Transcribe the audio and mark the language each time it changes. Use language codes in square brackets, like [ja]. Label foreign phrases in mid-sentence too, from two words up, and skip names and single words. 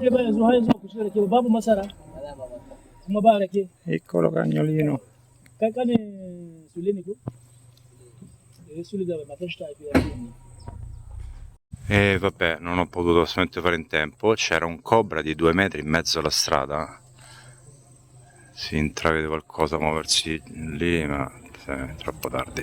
[ha] Babu masara kuma ba rake [it] Piccolo cagnolino. [ha] kai kane sule ne ko sule da matan shi ta haifi [it] E vabbè, non ho potuto assolutamente fare in tempo. C'era un cobra di 2 metri in mezzo alla strada. Si intravede qualcosa muoversi lì, ma è troppo tardi.